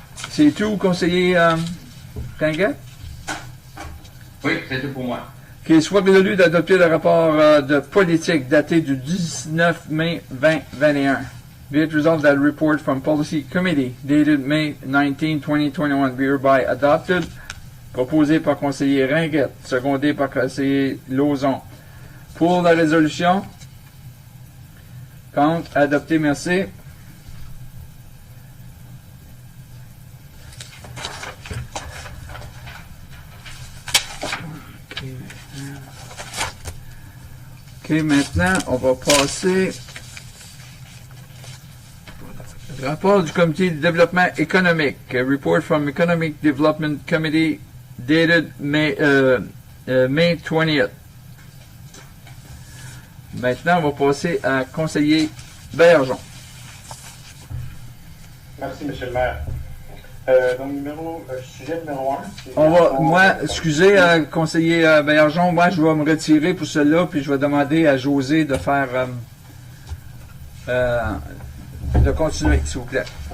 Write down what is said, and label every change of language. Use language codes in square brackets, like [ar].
[fr] C'est tout, conseiller Ringuette? Oui, c'est tout pour moi. Qu'il soit résolu d'adopter le rapport de politique daté du 19 mai 2021. [en] Be it resolved that a report from Policy Committee dated May 19, 2021 be hereby adopted. [fr] Proposé par conseiller Ringuette, secondé par conseiller Lauzon. Pour la résolution, contre, adopté, merci. OK, maintenant, on va passer au rapport du Comité de développement économique. [en] A report from Economic Development Committee dated May 20th. [fr] Maintenant, on va passer à conseiller Bergeon. Merci, M. le maire. Donc, sujet numéro 1. Excusez, conseiller Bergeon, moi, je vais me retirer pour cela, puis je vais demander à José de faire, de continuer, s'il vous plaît.